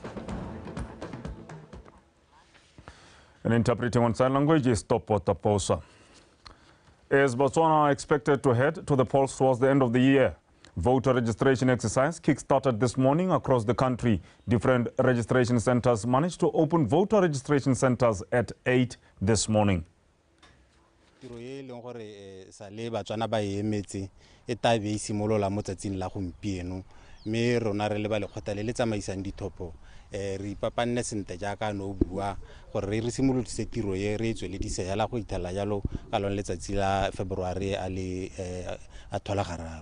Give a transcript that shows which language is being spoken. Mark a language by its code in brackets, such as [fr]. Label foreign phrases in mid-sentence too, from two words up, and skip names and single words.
[en] And interpreting on sign language is Topo Taposa. As Botswana are expected to head to the polls towards the end of the year, voter registration exercise kick-started this morning across the country. Different registration centers managed to open voter registration centers at 8 this morning. [tn] Tiro e leng gore sa le batswana ba emetse e tabe e simolola mo tsatsing la gompieno mme rona re le ba lekgotla le tsamaisang dithopo re ipapanne sente jaaka no bua gore re simolotse tiro e re tsweledise ya la go ithala jalo ka lone letsatsi la February a le a thola gararo.